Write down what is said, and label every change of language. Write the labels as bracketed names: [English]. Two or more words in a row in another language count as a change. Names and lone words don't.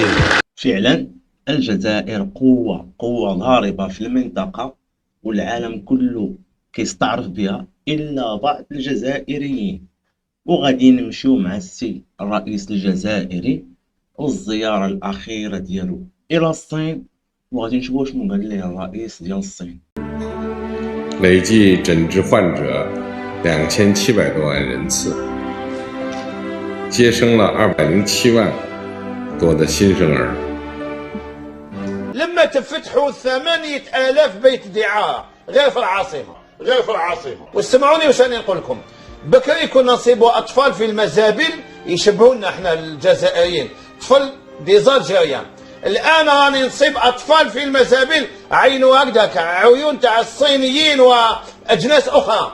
[Arabic] فعلا الجزائر قوة ضاربة في المنطقة، والعالم كله كيستعرف بها إلا بعض الجزائريين. وغادي نمشيو مع السي الرئيس الجزائري والزيارة الأخيرة ديالو إلى الصين، وغادي نشوفو شنو قال ليه الرئيس ديال الصين. [Chinese] 累计诊治患者2700多万人次，接生了207万多的新生儿。 [Arabic] لما تفتحوا 8000 بيت دعاء غير في العاصمة واستمعوني واش راني نقول لكم. بكري كنا نصيبوا أطفال في المزابل يشبهونا احنا الجزائريين، طفل [French] des Algériens. [Arabic] الآن راني نصيب أطفال في المزابل عينوا هكذاك عيون تاع الصينيين وأجناس أخرى.